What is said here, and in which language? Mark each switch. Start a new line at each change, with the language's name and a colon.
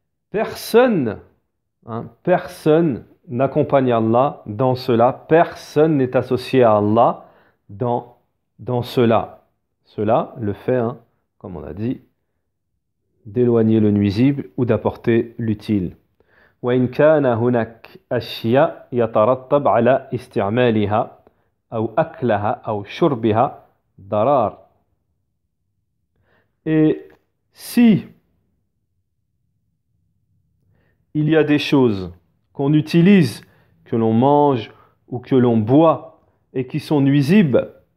French: Personne, personne n'accompagne Allah dans cela, personne n'est associé à Allah dans cela. Cela, le fait, comme on a dit, d'éloigner le nuisible ou d'apporter l'utile.
Arabic: وإن كان هناك أشياء يترتب على استعمالها أو أكلها أو شربها ضرار.
French: Et si il y a des choses qu'on utilise, que l'on mange ou que l'on boit et qui sont nuisibles,